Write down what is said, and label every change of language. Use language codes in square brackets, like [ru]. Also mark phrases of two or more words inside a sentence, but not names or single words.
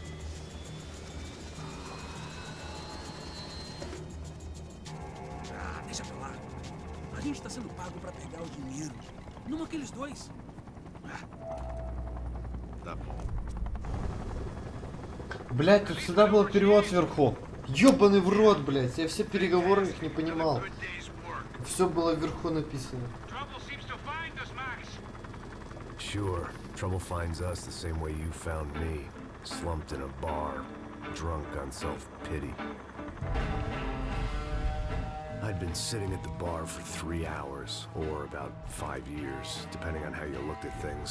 [en] There's [pt] A gente tá sendo pago pra pegar o dinheiro. Não aqueles dois. Tá bom. [ru] Блять, тут всегда был перевод сверху. Ёбаный в рот, блять. Я все переговоры их не понимал. Все было вверху написано. [en] Sure, trouble finds us the same way you found me. Slumped in a bar, drunk on self-pity. I'd been sitting at the bar for 3 hours, or about 5 years, depending on how you looked at things.